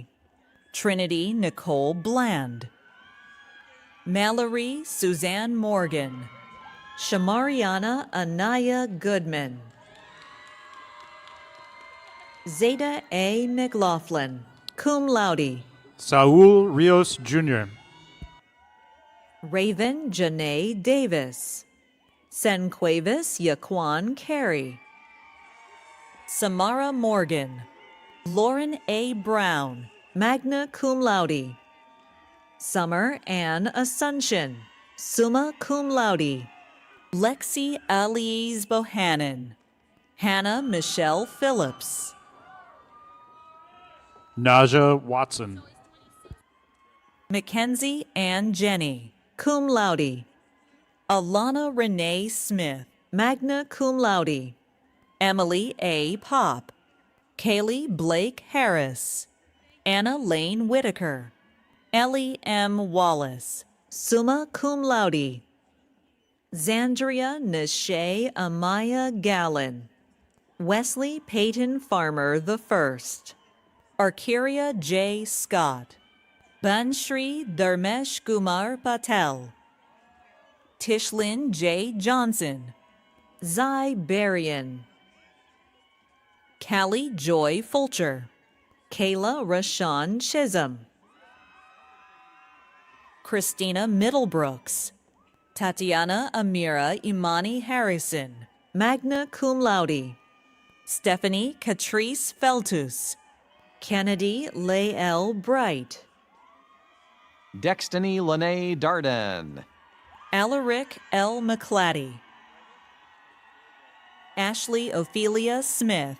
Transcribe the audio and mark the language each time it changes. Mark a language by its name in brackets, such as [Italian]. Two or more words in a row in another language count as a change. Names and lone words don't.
[English] Trinity Nicole Bland. Mallory Suzanne Morgan. Shamariana Anaya Goodman. Zeta A. McLaughlin, [Latin] cum laude. [English] Saul Rios Jr. Raven Janae Davis. Senquavis Yaquan Carey. Samara Morgan. Lauren A. Brown, [Latin] magna cum laude. [English] Summer Ann Asuncion, [Latin] summa cum laude. [English] Lexi Alize Bohannon. Hannah Michelle Phillips. Naja Watson. Mackenzie Ann Jenny, [Latin] cum laude. [English] Alana Renee Smith, [Latin] magna cum laude. [English] Emily A. Pop. Kaylee Blake Harris. Anna Lane Whitaker. Ellie M. Wallace, [Latin] summa cum laude. [English] Zandria Nashay Amaya Gallon. Wesley Peyton Farmer I. Arcaria J. Scott. Banshri Dharmesh Kumar Patel. Tishlyn J. Johnson. Zai Berrien. Callie Joy Fulcher. Kayla Rashawn Chisholm. Christina Middlebrooks. Tatiana Amira Imani Harrison, [Latin] magna cum laude. [English] Stephanie Catrice Feltus. Kennedy Lael Bright. Destiny Lene Darden. Alaric L. McClatty. Ashley Ophelia Smith.